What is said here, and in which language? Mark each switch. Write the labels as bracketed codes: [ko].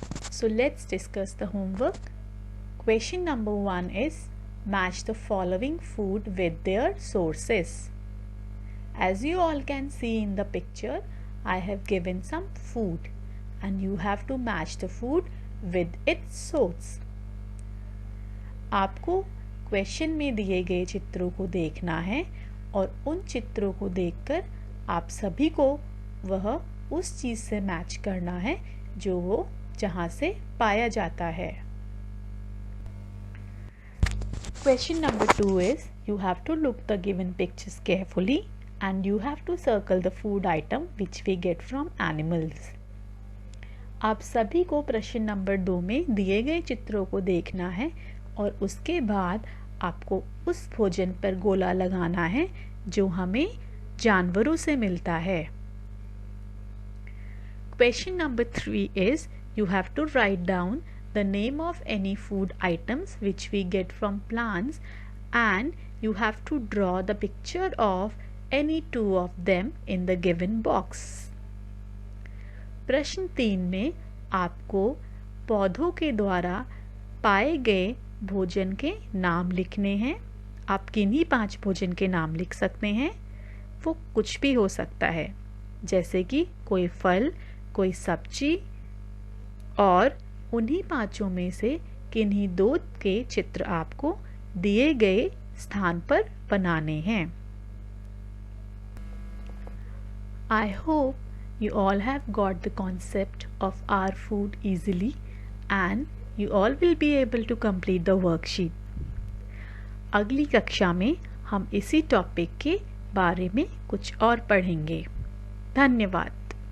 [en] So let's discuss the homework. Question number 1 is match the following food with their sources. As you all can see in the picture, I have given some food and you have to match the food with its source. [hi] आपको question में दिए गए चित्रों को देखना है और उन चित्रों को देखकर आप सभी को वह उस चीज़ से मैच करना है जो वो जहाँ से पाया जाता है। [en] Question number 2 is you have to look the given pictures carefully and you have to circle the food item which we get from animals. [hi] आप सभी को प्रश्न नंबर 2 में दिए गए चित्रों को देखना है और उसके बाद आपको उस भोजन पर गोला लगाना है जो हमें जानवरों से मिलता है। [en] Question number 3 is you have to write down the name of any food items which we get from plants and you have to draw the picture of any 2 of them in the given box. [hi] प्रश्न 3 में आपको पौधों के द्वारा पाए गए भोजन के नाम लिखने हैं। आप किन्हीं 5 भोजन के नाम लिख सकते हैं। वो कुछ भी हो सकता है, जैसे कि कोई फल, कोई सब्जी, और उन्हीं 5 में से किन्हीं 2 के चित्र आपको दिए गए स्थान पर बनाने हैं। [en] I hope you all have got the concept of our food easily and you all will be able to complete the worksheet. [hi] अगली कक्षा में हम इसी टॉपिक के बारे में कुछ और पढ़ेंगे। धन्यवाद।